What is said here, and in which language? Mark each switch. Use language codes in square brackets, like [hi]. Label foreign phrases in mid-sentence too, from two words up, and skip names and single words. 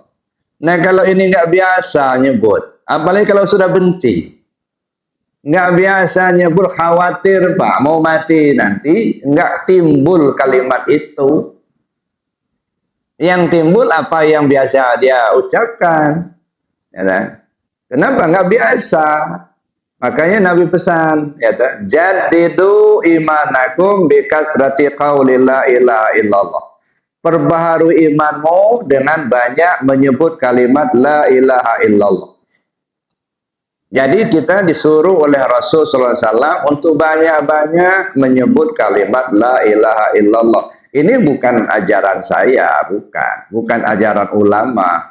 [id] Nah kalau ini nggak biasa nyebut, apalagi kalau sudah benci, nggak biasa nyebut, khawatir Pak mau mati nanti, nggak timbul kalimat itu. Yang timbul apa yang biasa dia ucapkan, ya kan? Kenapa nggak biasa? Makanya Nabi pesan, ya, [ar] جددوا إيمانكم بكثرة قول لا إله إلا الله. [id] Perbaharui imanmu dengan banyak menyebut kalimat [ar] لا إله إلا الله. [id] Jadi kita disuruh oleh Rasul SAW untuk banyak-banyak menyebut kalimat [ar] لا إله إلا الله. [id] Ini bukan ajaran saya, bukan ajaran ulama.